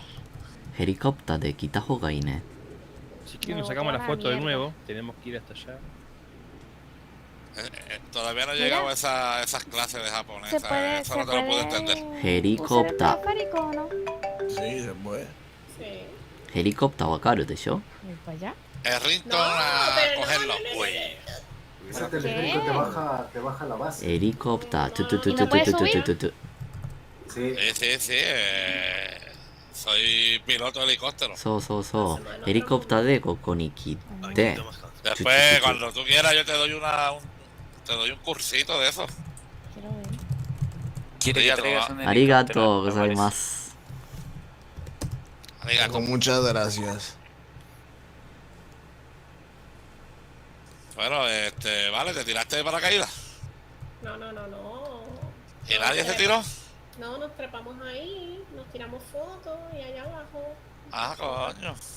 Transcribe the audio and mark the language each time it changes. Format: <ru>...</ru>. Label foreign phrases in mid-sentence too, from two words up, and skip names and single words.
<ja>Helicóptero で来たほうがいいね.</ja> <es>Si quieren nos sacamos la foto de nuevo, tenemos que ir hasta allá. Todavía no he llegado a esas clases de japonés. Se puede, Eso no te lo puedo entender. Helicóptero. teleférico, ¿no? Sí, se puede. Sí.</es> <ja>Helicóptero 分かるでしょ?</ja> <es>¿Para allá? El ringtone a cogerlo. Uy. Ese teleférico te baja la base. Helicóptero. ¿Y no puedes subir? Sí. Sí. Soy piloto de helicóptero.</es> <ja>So. Helicóptero でここに来て.</ja> <es>Después, cuando tú quieras, yo te doy un cursito de eso. Quiere que traigas un</es> <ja>ありがとうございます. Arigato.</ja> <es>Muchas gracias. Bueno, vale, ¿te tiraste de paracaídas? No. ¿Y nadie se tiró? No, nos trepamos ahí, nos tiramos fotos y allá abajo. Ah, coño.</es>